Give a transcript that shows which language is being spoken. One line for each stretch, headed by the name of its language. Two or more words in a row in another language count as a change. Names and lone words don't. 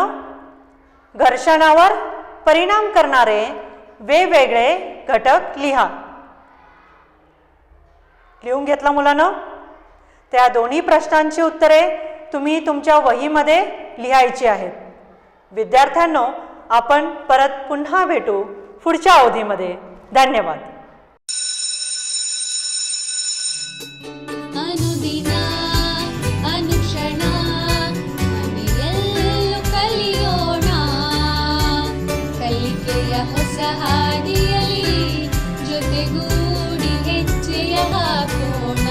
Marathi: घर्षणावर परिणाम करणारे वेगवेगळे घटक लिहा. लिहून घेतला मुलांनो. त्या दोन्ही प्रश्नांची उत्तरे तुम्ही तुमच्या वहीमध्ये लिहायची आहेत. विद्यार्थ्यांनो, आपण परत पुन्हा भेटू पुढच्या अवधीमध्ये. धन्यवाद.
Kannada: ಅನುದಿನ ಅನುಕ್ಷಣ ಮನೆಯಲ್ಲೂ ಕಲಿಯೋಣ, ಕಲಿಕೆಯ ಹೊಸ ಹಾದಿಯಲ್ಲಿ ಜೊತೆಗೂಡಿ ಹೆಜ್ಜೆಯ ಹಾಕೋಣ.